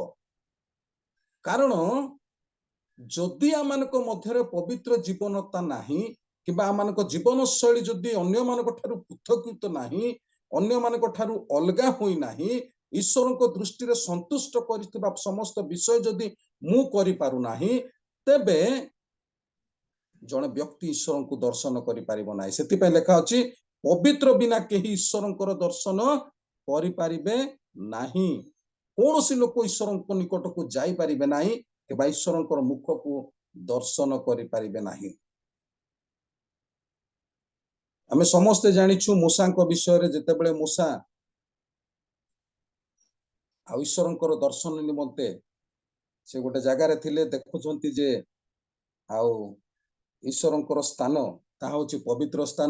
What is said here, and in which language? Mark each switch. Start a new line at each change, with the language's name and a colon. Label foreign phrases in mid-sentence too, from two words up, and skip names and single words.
Odia: କାରଣ ଯଦି ଆମମାନଙ୍କ ମଧ୍ୟରେ ପବିତ୍ର ଜୀବନଟା ନାହିଁ କିମ୍ବା ଆମମାନଙ୍କ ଜୀବନ ଶୈଳୀ ଯଦି ଅନ୍ୟମାନଙ୍କ ଠାରୁ ପୃଥକୀକୃତ ନାହିଁ, ଅନ୍ୟମାନଙ୍କ ଠାରୁ ଅଲଗା ହୋଇ ନାହିଁ, ଈଶ୍ୱରଙ୍କ ଦୃଷ୍ଟି ରେ ସନ୍ତୁଷ୍ଟ କରିପାରିବା ସମସ୍ତ ବିଷୟ ଯଦି ମୁଁ କରି ପାରୁ ନାହିଁ, ତେବେ ଜଣେ ବ୍ୟକ୍ତି ଈଶ୍ୱରଙ୍କ ଦର୍ଶନ କରି ପାରିବ ନାହିଁ। ସେଥି ପାଇଁ ଲେଖା ଅଛି ପବିତ୍ର ବିନା କେହି ଈଶ୍ୱରଙ୍କର ଦର୍ଶନ କରି ପାରିବେ ନାହିଁ। କୌଣସି ଲୋକ ଈଶ୍ୱରଙ୍କ ନିକଟକୁ ଯାଇ ପାରିବେ ନାହିଁ କିମ୍ବା ଈଶ୍ୱରଙ୍କର ମୁଖକୁ ଦର୍ଶନ କରି ପାରିବେ ନାହିଁ। ଆମେ ସମସ୍ତେ ଜାଣିଛୁ ମୋଶାଙ୍କ ବିଷୟ ରେ ଯେତେବେଳେ ମୋଶା ଆ ଈଶ୍ୱରଙ୍କର ଦର୍ଶନ ନିମନ୍ତେ ସେ ଗୋଟେ ଜାଗା ରେ ଥିଲେ, ଦେଖୁଛନ୍ତି ଯେ ଆଉ ଈଶ୍ୱରଙ୍କର ସ୍ଥାନ ଟା ହେଉଛି ପବିତ୍ର ସ୍ଥାନ।